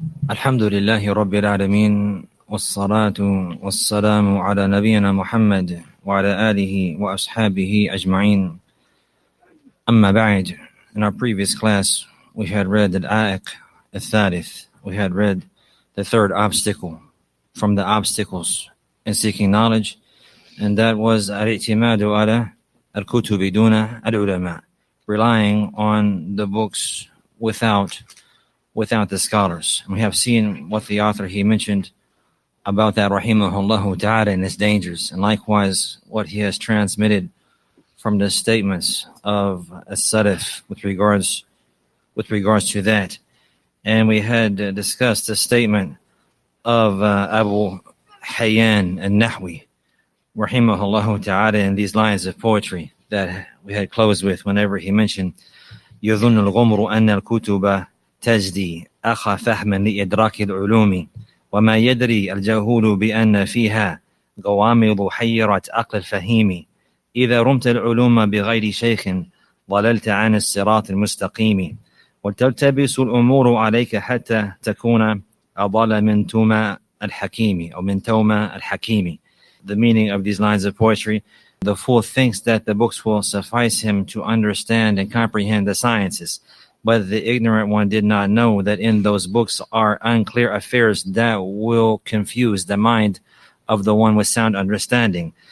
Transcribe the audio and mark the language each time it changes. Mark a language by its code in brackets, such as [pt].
[ar] الحمد لله رب العالمين والصلاة والسلام على نبينا محمد وعلى آله وأصحابه أجمعين. أما بعد. [en] In our previous class, we had read [ar] Al-A'iq Al-Thalith. [en] We had read the third obstacle from the obstacles in seeking knowledge, and that was [ar] Al-I'timadu ala Al-Kuttaab duna Al-Ulama, [en] relying on the books without the scholars. And we have seen what the author he mentioned about that [ar] rahimahullah ta'ala [en] and its dangers, and likewise what he has transmitted from the statements of As-Salafy with regards to that. And we had discussed the statement of Abu Hayyan al-Nahwi [ar] rahimahullah ta'ala [en] in these lines of poetry that we had closed with whenever he mentioned [ar] يظن الغمر أن الكتب تجدي أخا فهما لإدراك العلوم وما يدري الجهول بأن فيها غوامض حيرة عقل الفهيم إذا رمت العلوم بغير شيخ ضللت عن الصراط المستقيم وتلتبس الأمور عليك حتى تكون أضل من توما الحكيم أو من توما الحكيم. [en] The meaning of these lines of poetry: the fool thinks that the books will suffice him to understand and comprehend the sciences, but the ignorant one did not know that in those books are unclear affairs that will confuse the mind of the one with sound understanding.